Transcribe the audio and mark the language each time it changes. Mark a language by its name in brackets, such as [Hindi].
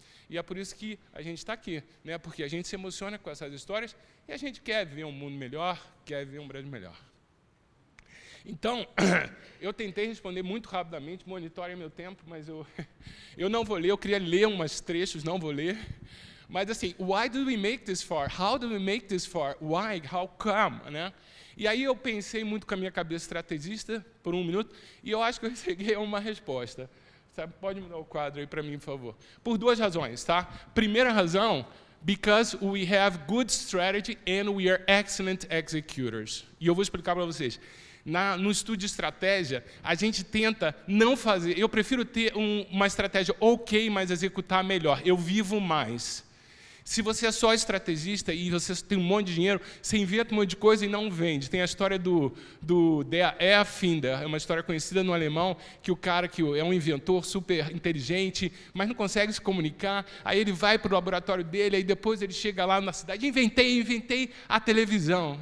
[Portuguese] E é por isso que a gente está aqui, né? Porque a gente se emociona com essas histórias, e a gente quer ver um mundo melhor, quer ver um Brasil melhor. Então, eu tentei responder muito rapidamente, monitorem meu tempo, mas eu não vou ler, eu queria ler umas trechos, não vou ler. Mas assim, [English] why do we make this for? How do we make this for? Why? How come? Né? [Portuguese] E aí eu pensei muito com a minha cabeça estrategista, por um minuto, e eu acho que eu cheguei a uma resposta. Sabe? Pode mudar o quadro aí para mim, por favor. Por duas razões, tá? Primeira razão, [English] because we have good strategy and we are excellent executors. [Portuguese] E eu vou explicar para vocês. No estudo de estratégia, a gente tenta não fazer... Eu prefiro ter uma estratégia ok, mas executar melhor. Eu vivo mais. Se você é só estrategista e você tem um monte de dinheiro, você inventa um monte de coisa e não vende. Tem a história do Der Erfinder, é uma história conhecida no alemão, que o cara que é um inventor super inteligente, mas não consegue se comunicar, aí ele vai para o laboratório dele, aí depois ele chega lá na cidade, inventei a televisão.